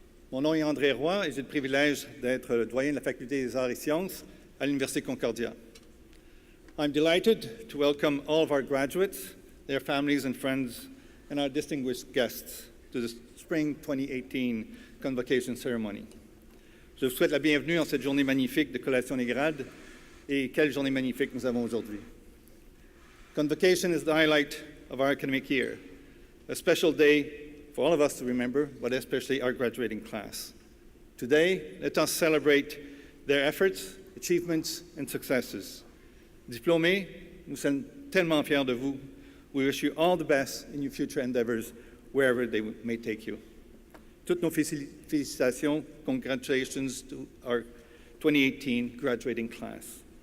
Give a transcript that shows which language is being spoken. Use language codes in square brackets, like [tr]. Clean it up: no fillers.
[fr] Mon nom est André Roy et j'ai le privilège d'être le doyen de la Faculté des Arts et Sciences à l'Université Concordia. [en] I'm delighted to welcome all of our graduates, their families and friends, and our distinguished guests to the Spring 2018 Convocation Ceremony. [fr] Je vous souhaite la bienvenue en cette journée magnifique de collation des grades, et quelle journée magnifique nous avons aujourd'hui. [en] Convocation is the highlight of our academic year, a special day for all of us to remember, but especially our graduating class. Today, let us celebrate their efforts, achievements, and successes. [fr] Diplômés, nous sommes tellement fiers de vous. [en] We wish you all the best in your future endeavors, wherever they may take you. [fr] Toutes nos félicitations, [en] congratulations to our 2018 graduating class.